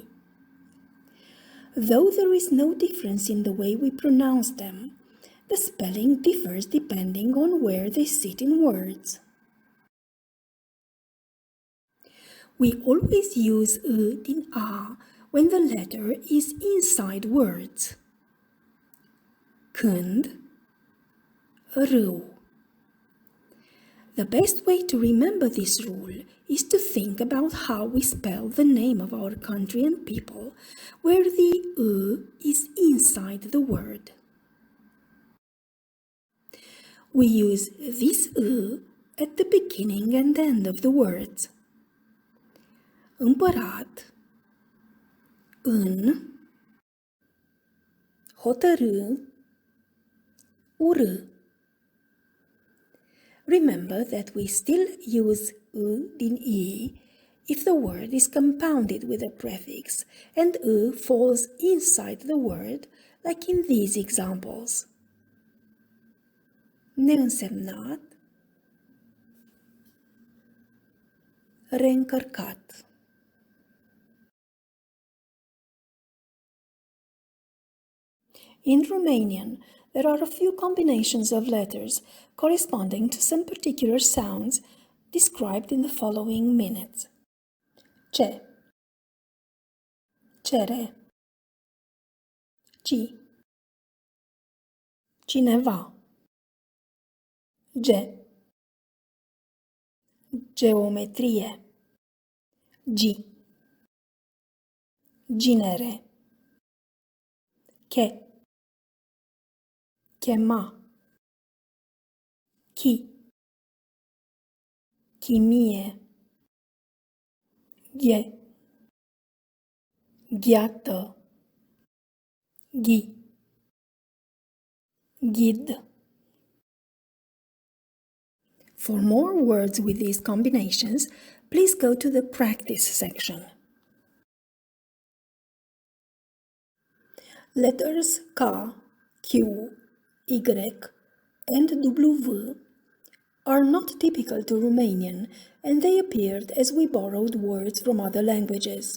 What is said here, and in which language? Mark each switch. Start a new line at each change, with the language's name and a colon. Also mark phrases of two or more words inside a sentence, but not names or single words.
English: Though there is no difference in the way we pronounce them, the spelling differs depending on where they sit in words. We always use
Romanian: I din A
English: when the letter is inside words.
Romanian: Când, râu.
English: The best way to remember this rule is to think about how we spell the name of our country and people, where the is inside the word. We use this at the beginning and end of the words.
Romanian: Împărat, în, hotărâ, urâ.
English: Remember that we still use
Romanian: U din I
English: if the word is compounded with a prefix and U falls inside the word, like in these examples.
Romanian: Neînsemnat, reîncărcat.
English: In Romanian, there are a few combinations of letters corresponding to some particular sounds described in the following minutes.
Romanian: Ce, cere, ci, cineva, ge, geometrie, gi, ginere, che, chema, chi, chimie, ghe, ghiată, ghi, ghid.
English: For more words with these combinations, please go to the practice section. Letters K, Q, Y, and W are not typical to Romanian, and they appeared as we borrowed words from other languages.